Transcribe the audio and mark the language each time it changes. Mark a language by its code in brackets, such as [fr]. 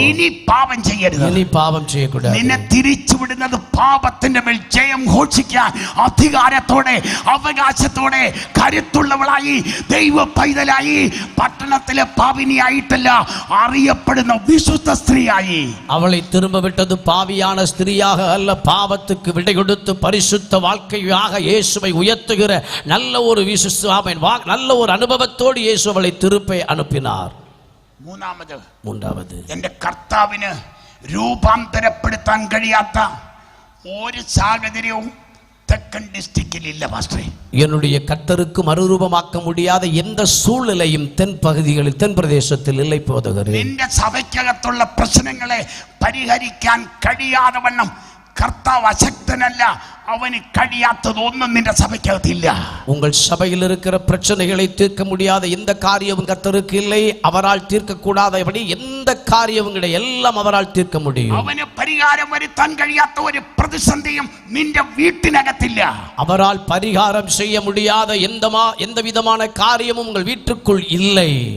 [ml] ഇനി പാപം ചെയ്യരുത്, [ta] ഇനി പാപം ചെയ്യக்கூடாது. [ml] നിന്നെ തിരിച്ചുവിടുന്നത് പാപത്തിന്റെ മേൽ ജയം ഘോഷിക്കാൻ അധികാരത്തോടെ, അവകാശത്തോടെ, കരുത്തുള്ളവളായി, ദൈവ പൈതലായി, പട്ടണത്തിലെ പാപിനിയായിട്ടല്ല അറിയപ്പെടുന്ന വിശുദ്ധ സ്ത്രീയായി. [ta] அவளை திரும்ப விட்டது பாவியான ஸ்திரியாக அல்ல, பாவத்துக்கு விடை கொடுத்து பரிசுத்த வாழ்க்கையாக இயேசுவை உயர்த்துகிற நல்ல ஒரு நல்ல ஒரு அனுபவத்தோடு இயேசு அவளை திருப்ப அனுப்பினார். மூன்றாவது, [ml] എന്റെ കർത്താവിന് രൂപാന്തരപ്പെടുത്താൻ കഴിയാത്ത ഒരു സാഹചര്യവും തെക്കൻ ഡിസ്ട്രിക്റ്റിൽ ഇല്ല പാസ്റ്ററെ. [ta] என்னுடைய கர்த்தருக்கு மறுரூபமாக்க முடியாத எந்த சூழ்நிலையும் தென் பகுதிகளில், தென் பிரதேசத்தில் இல்லை போதகரே. [ml] നിന്റെ സഭയ്ക്കകത്തുള്ള പ്രശ്നങ്ങളെ പരിഹരിക്കാൻ കഴിയാതെ വണ്ണം കർത്താവ് അശക്തനല്ല, அவனு കഴിയാത്തது ഒന്നും നിന്റെ സഭയ്ക്കകത്തില്ല. [ta] உங்கள் சபையில் இருக்கிற பிரச்சனைகளை தீர்க்க முடியாத எந்த காரியமும் கர்த்தருக்கு இல்லை. அவரால் தீர்க்க கூடாதபடி எந்த காரியங்களும் எல்லாம் அவரால் தீர்க்க முடியும். [ml] அவனு പരിഹാരം വരുത്താൻ കഴിയാത്ത ഒരു പ്രതിസന്ധിയും നിന്റെ വീട്ടിനകത്തില്ല. [ta] அவரால் பரிகாரம் செய்ய முடியாத எந்த விதமான காரியமும் உங்கள் வீட்டுக்குள் இல்லை.